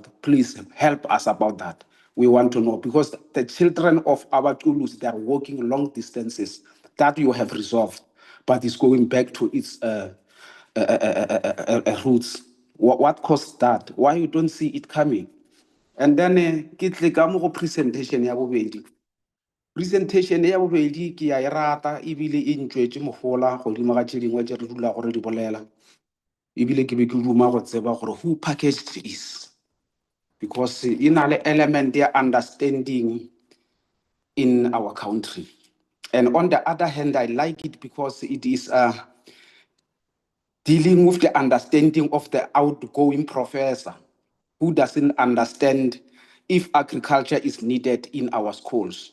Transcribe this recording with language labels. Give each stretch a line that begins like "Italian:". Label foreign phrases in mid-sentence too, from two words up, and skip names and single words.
English: Please help us about that. We want to know, because the children of our Tulus, they are walking long distances. That you have resolved, but it's going back to its roots. What caused that? Why you don't see it coming? And then
Northern Sotho: ke tle ka mo go presentation ya bobedi. Presentation ya bobedi ke ya e rata ebile e ntšwetse mogola godimo ga tše dingwe tše re dula gore di bolela. Ebile ke be ke duma go tseba gore
English: who packaged this, because
Northern Sotho: e na le element ya
English: understanding in our country. And on the other hand, I like it because it is dealing with the understanding of the outgoing professor who doesn't understand if agriculture is needed in our schools.